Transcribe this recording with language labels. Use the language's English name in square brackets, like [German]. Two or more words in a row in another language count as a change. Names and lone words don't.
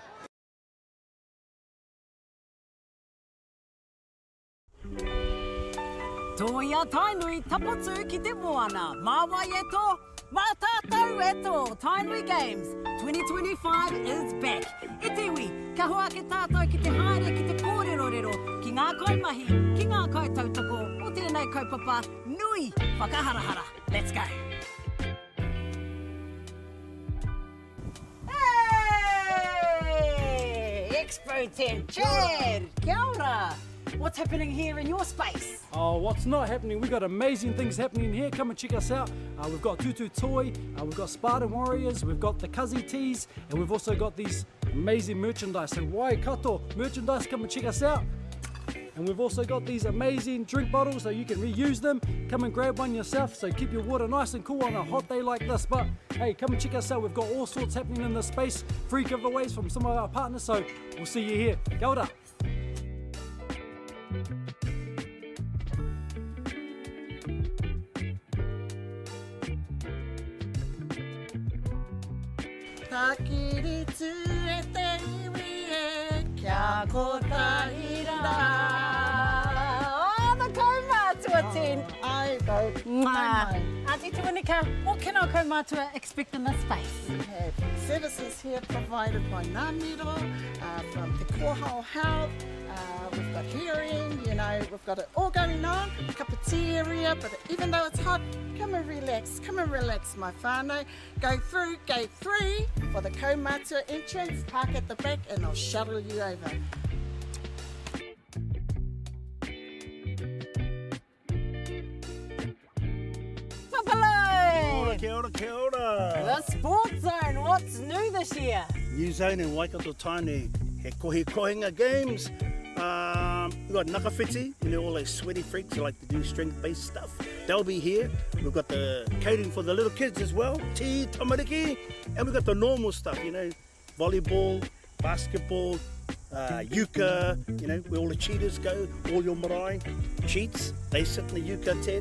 [Māori] Toia tainui tapatu ki te moana, mawai e tō, mā tātou e tō, [English] Tainui Games 2025 is back. [Māori] E tiwi, ka hoa ke tātou ki te haere ki te kōrerorero, ki ngā kaimahi, ki ngā kaitautoko, o tēnei kaupapa, nui, whakaharahara. [English] Let's go! Hey! Expo 10, Chad, [Māori] kia ora! [English] What's happening here in your space? Oh, what's not happening? We've got amazing things happening here. Come and check us out. We've got Tutu Toy, we've got Spartan Warriors, we've got the Kazi Tees, and we've also got these amazing merchandise. And Waikato merchandise, come and check us out. And we've also got these amazing drink bottles so you can reuse them. Come and grab one yourself, so keep your water nice and cool on a hot day like this. But hey, come and check us out. We've got all sorts happening in this space. Free giveaways from some of our partners, so we'll see you here. [Māori] Kia ora. Takiri tu e te iwi e kia kotahira. [English] Oh, the kaumātua 10. I go. Auntie Tuanika, what can our kaumātua expect in this space? We have services here provided by Ngāmiro, from Te Kōhao Health. We've got hearing, you know, we've got it all going on. A cup of tea area, but even though it's hot, come and relax, my whānau. Go through gate 3 for the kaumātua entrance, park at the back, and I'll shuttle you over. Papalai! [Māori] Kia ora, kia ora. [English] The Sports Zone, what's new this year? New zone in Waikato Tainui. [Māori] He kohi kohinga [English] games. We've got Nakawhiti, you know, all those sweaty freaks who like to do strength-based stuff. They'll be here. We've got the catering for the little kids as well, tea, tamariki, and we've got the normal stuff, you know, volleyball, basketball, yuka, you know, where all the cheaters go, all your marae cheats, they sit in the yuka tent.